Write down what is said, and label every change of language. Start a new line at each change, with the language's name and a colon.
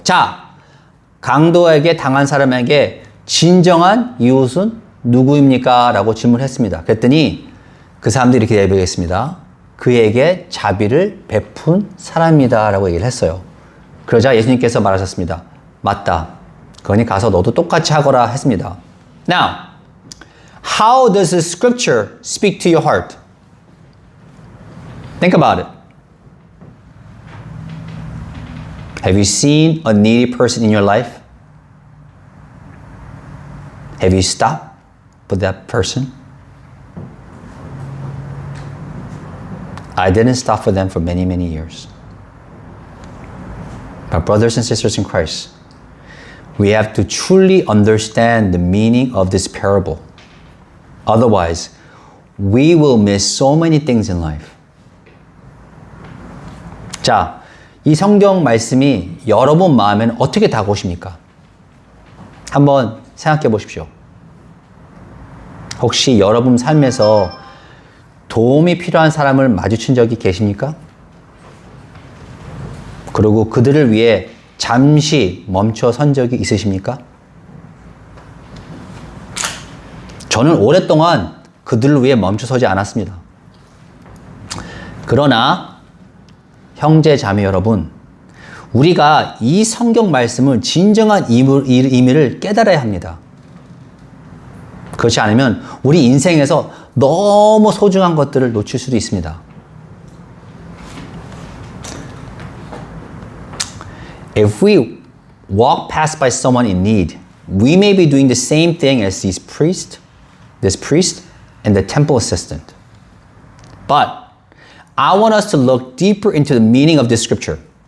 Korean: 자, 강도에게 당한 사람에게 진정한 이웃은 누구입니까? 라고 질문했습니다. 그랬더니 그 사람들이 이렇게 대답했습니다. 그에게 자비를 베푼 사람이다 라고 얘기를 했어요. 그러자 예수님께서 말하셨습니다. 맞다. 그러니 가서 너도 똑같이 하거라 했습니다.
English: Now, how does the scripture speak to your heart? Think about it. Have you seen a needy person in your life? Have you stopped with that person? I didn't stop for them for many, many years. But brothers and sisters in Christ, we have to truly understand the meaning of this parable. Otherwise, we will miss so many things in life.
Korean: 자, 이 성경 말씀이 여러분 마음에는 어떻게 다가오십니까? 한번 생각해 보십시오. 혹시 여러분 삶에서 도움이 필요한 사람을 마주친 적이 계십니까? 그리고 그들을 위해 잠시 멈춰 선 적이 있으십니까? 저는 오랫동안 그들을 위해 멈춰서지 않았습니다. 그러나 형제 자매 여러분, 우리가 이 성경 말씀을 진정한 의미를 깨달아야 합니다. 그렇지 않으면 우리 인생에서 너무 소중한 것들을 놓칠 수도 있습니다.
English: If we walk past by someone in need, we may be doing the same thing as this priest and the temple assistant. But I want us to look deeper into the meaning of this scripture.